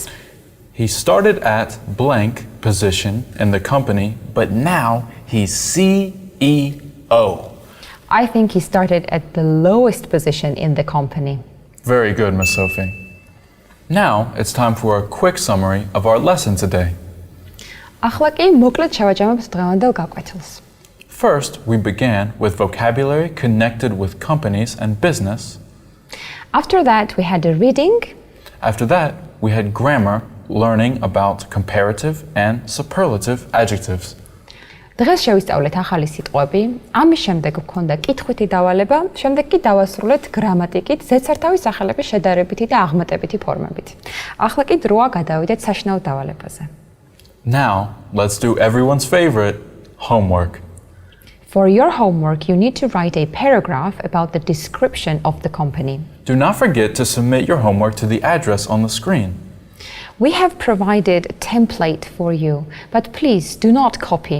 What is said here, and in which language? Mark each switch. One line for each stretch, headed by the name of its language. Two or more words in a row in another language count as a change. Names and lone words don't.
English: he started at blank position in the company, but now he's CEO. I think he started at the lowest position in the company. Very good, Miss Sophie. Now it's time for a quick summary of our lesson today.
Georgian: ახლა კი მოკლედ შევაჯამებთ დღევანდელ გაკვეთილს.
English: First, we began with vocabulary connected with companies and business. After that, we had a reading. After that, we had grammar, learning about comparative and superlative adjectives.
Georgian: დღეს შევისწავლეთ ახალი სიტყვები, ამის შემდეგ გვქონდა კითხვითი დავალება, შემდეგ კი დავასრულეთ გრამატიკით, ზედსართავის სახელების შედარებითი და აღმატებითი ფორმებით. ახლა კი დროა გადავიდეთ საშინაო დავალებაზე.
English: Now, let's do everyone's favorite, homework. For your homework, you need to write a paragraph about the description of the company. Do not forget to submit your homework to the address on the screen. We have provided a template for you, but please do not copy.